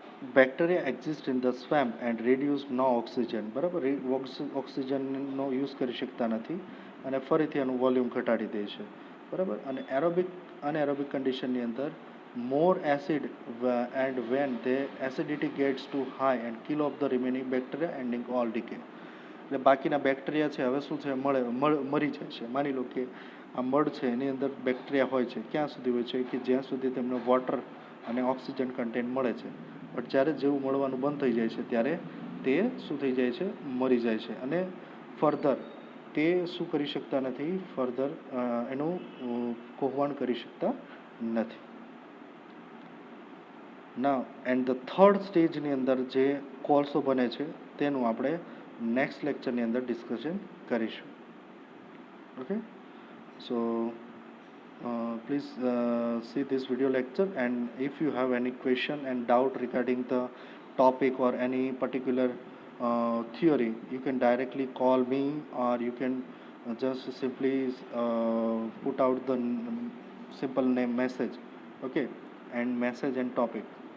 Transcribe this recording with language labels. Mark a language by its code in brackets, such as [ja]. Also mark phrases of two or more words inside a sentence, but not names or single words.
[en] bacteria exist in the swamp and reduce no oxygen, [gu] બરાબર, ઓક્સિજનનો યુઝ કરી શકતા નથી અને ફરીથી એનું વોલ્યુમ ઘટાડી દે છે, બરાબર. [en] અને anaerobic condition અંદર more acid and when the acidity gets too high and kill off the remaining bacteria ending all decay. [gu] એટલે બાકીના બેક્ટેરિયા છે હવે શું છે, મરી જાય છે. માની લો કે આ મડ છે એની અંદર બેક્ટેરિયા હોય છે, ક્યાં સુધી હોય છે કે જ્યાં સુધી તેમને વોટર અને [en] oxygen content [gu] મળે છે. બટ જ્યારે જેવું મળવાનું બંધ થઈ જાય છે ત્યારે તે શું થઈ જાય છે, મરી જાય છે અને ફર્ધર તે શું કરી શકતા નથી, ફર્ધર એનું કોહવાણ કરી શકતા નથી. ના [en] and the third stage [gu] અંદર જે કોલસો બને છે તેનું આપણે [en] next lecture [gu] અંદર ડિસ્કશન કરીશું. [en] okay, so please see this video lecture, and if you have any question and doubt regarding the topic or any particular theory, you can directly call me, or you can just simply put out the simple name message, okay, and message and topic.